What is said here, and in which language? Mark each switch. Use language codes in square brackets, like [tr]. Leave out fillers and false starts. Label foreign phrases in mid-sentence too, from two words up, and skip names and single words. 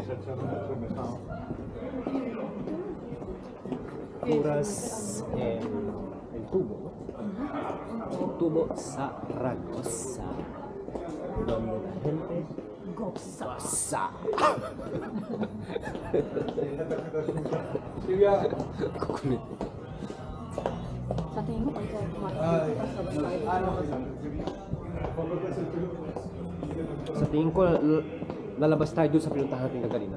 [es] Puras el tubo, ¿no? Tubo Zaragoza, donde la gente goza. [tl] Kukulit. Sa tingin ko, Sa tingin ko, lalabas tayo dun sa pinuntahan natin kaganina.